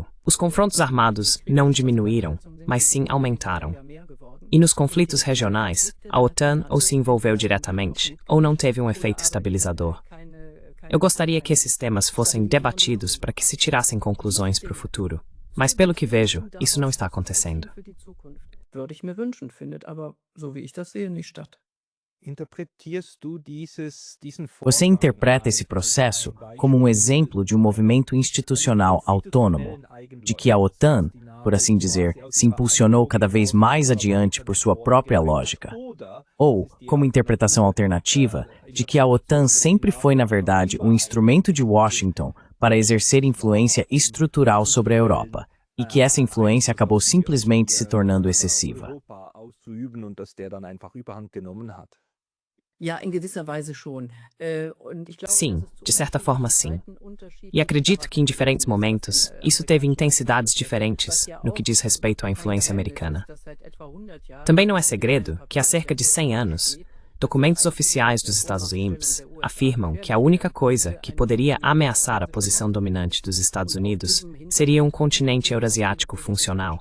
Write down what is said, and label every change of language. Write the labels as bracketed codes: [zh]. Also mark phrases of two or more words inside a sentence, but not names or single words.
[pt] Os confrontos armados não diminuíram, mas sim aumentaram. E nos conflitos regionais, a OTAN ou se envolveu diretamente, ou não teve um efeito estabilizador. Eu gostaria que esses temas fossem debatidos para que se tirassem conclusões para o futuro. Mas pelo que vejo, isso não está acontecendo. [de] Würde ich mir wünschen, findet aber, so wie ich das sehe, nicht statt. [pt] Você interpreta esse processo como um exemplo de um movimento institucional autônomo, de que a OTAN, por assim dizer, se impulsionou cada vez mais adiante por sua própria lógica. Ou, como interpretação alternativa, de que a OTAN sempre foi, na verdade, um instrumento de Washington para exercer influência estrutural sobre a Europa, e que essa influência acabou simplesmente se tornando excessiva. [de] Ja, in gewisser Weise schon. Und ich glaube, [pt] Sim, de certa forma sim. E acredito que em diferentes momentos, isso teve intensidades diferentes no que diz respeito à influência americana. Também não é segredo que há cerca de 100 anos, documentos oficiais dos Estados Unidos afirmam que a única coisa que poderia ameaçar a posição dominante dos Estados Unidos seria um continente eurasiático funcional.